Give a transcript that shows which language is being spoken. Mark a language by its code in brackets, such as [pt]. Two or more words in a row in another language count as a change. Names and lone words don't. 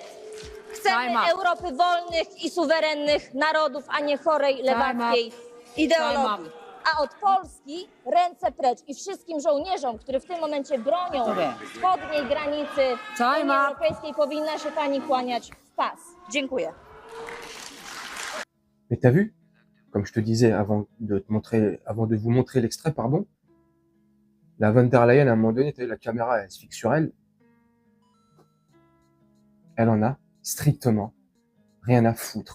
[pl] Chcemy Europy wolnych i suwerennych narodów, a nie chorej, lewackiej ideologii. A od Polski ręce precz i wszystkim żołnierzom, którzy w tym momencie bronią wschodniej granicy Unii Europejskiej, powinna się pani kłaniać w pas. Dziękuję. [fr] Mais t'as vu, comme je te disais avant de vous montrer l'extrait, pardon, la von der Leyen, à un moment donné, la caméra, elle se fixe sur elle. Elle en a strictement rien à foutre.